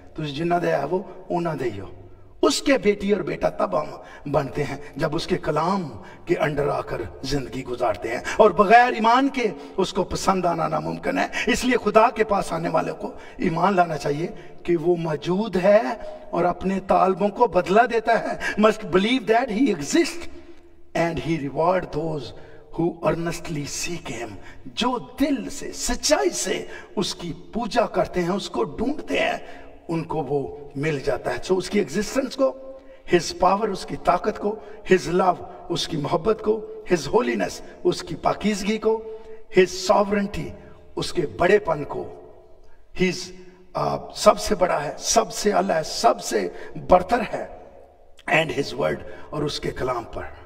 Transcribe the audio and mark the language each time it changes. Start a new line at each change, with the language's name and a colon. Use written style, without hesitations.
Punjabi: تو جنہ دیا ہے وہ اونا دے ہو.
Urdu: اس کے بیٹی اور بیٹا تب ہم بنتے ہیں جب اس کے کلام کے انڈر آ کر زندگی گزارتے ہیں, اور بغیر ایمان کے اس کو پسند آنا ناممکن ہے. اس لیے خدا کے پاس آنے والے کو ایمان لانا چاہیے کہ وہ موجود ہے اور اپنے طالبوں کو بدلہ دیتا ہے.
English: must believe that he exists and he reward those who earnestly seek him.
Urdu: جو دل سے سچائی سے اس کی پوجا کرتے ہیں, اس کو ڈھونڈتے ہیں, ان کو وہ مل جاتا ہے. سو اس کی ایگزسٹنس کو,
English: his power
Urdu: اس کی طاقت کو,
English: his love
Urdu: اس کی محبت کو,
English: his holiness
Urdu: اس کی پاکیزگی کو,
English: his sovereignty
Urdu: اس کے بڑے پن کو, his سب سے بڑا ہے, سب سے اعلیٰ ہے, سب سے برتر ہے,
English: and his word
Urdu: اور اس کے کلام پر.